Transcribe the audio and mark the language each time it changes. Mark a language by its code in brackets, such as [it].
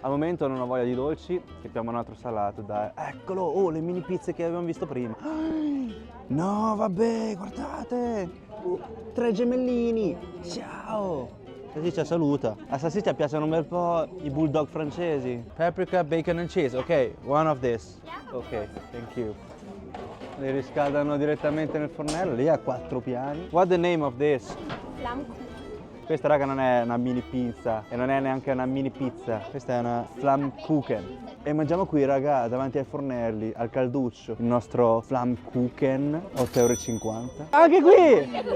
[it] Al momento non ho voglia di dolci, chiediamo un altro salato, dai. Eccolo, oh, le mini pizze che abbiamo visto prima. No, vabbè, guardate! 3 gemellini, ciao! Salsiccia saluta. A Salsiccia piacciono un bel po' i bulldog francesi. [en] Paprika, bacon and cheese, ok, one of this. Ok, thank you. [it] Li riscaldano direttamente nel fornello, lì a 4 piani. [en] What's the name of this? [de] Flammkuchen. [it] Questa raga non è una mini pizza e non è neanche una mini pizza, questa è una Flammkuchen. E mangiamo qui raga davanti ai fornelli, al calduccio, il nostro Flammkuchen, 8,50 €. Anche qui!